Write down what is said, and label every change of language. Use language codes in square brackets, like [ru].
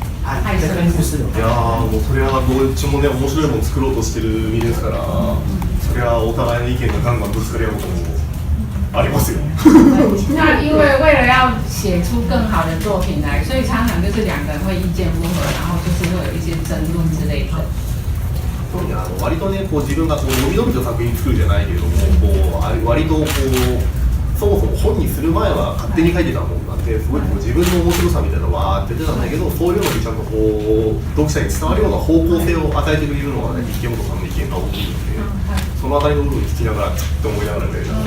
[ja] いやもうそれはどっちもね面白いもの作ろうとしてる身ですから、それはお互いの意見がガンガンぶつかり合うこともありますよ。 [zh] 那因为为了要写出更好的作品来，所以常常就是两个人会意见不合，然后就是会有一些争论之类的。 [ja] 割とねこう自分がこう伸び伸びと作品作るじゃないけれども、こう割とこうそもそも本にする前は勝手に書いてたもんなんで、すごいこう自分の面白さみたいなのは出てたんだけど、そういうのにちゃんとこう読者に伝わるような方向性を与えてくれるのがね、池本さんの意見が大きいので、そのあたりの部分聞きながらちょっと思いながらね。